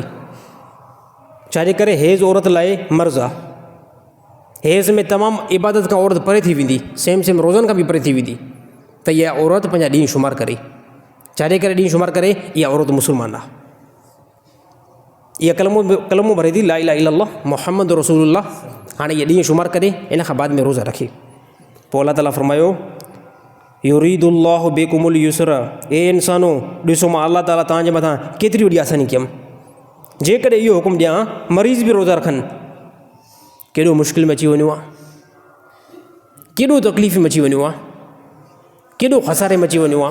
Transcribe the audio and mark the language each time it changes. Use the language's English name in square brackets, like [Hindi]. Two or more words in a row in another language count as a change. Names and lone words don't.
[Sindhi] छाजे करे हैज़ औरत लाइ मर्ज़ आहे। हैज़ में तमामु इबादत खां औरत परे थी वेंदी, सेम रोज़नि खां बि परे थी वेंदी, त इहा औरत पंहिंजा ॾींहं शुमार करे। छाजे करे ॾींहं शुमार करे? इहा औरत मुस्लमान आहे, इहा कलमो भरे थी [Arabic] لا إله إلا الله محمد رسول الله. [Sindhi] हाणे इहा ॾींहं शुमार करे, इन खां बाद में रोज़ा रखे। पोइ अल्लाह ताला फ़रमायो [Arabic] يريد الله بكم اليسر, [Sindhi] ए इंसानो ॾिसो मां अल्लाह ताला तव्हांजे मथां केतिरी वॾी आसानी कयमि। जेकॾहिं इहो हुकुम ॾियां मरीज़ बि रोज़ा रखनि, केॾो मुश्किल में अची वञो आहे, केॾो तकलीफ़ में अची वञो आहे, केॾो खसारे में अची वञो आहे।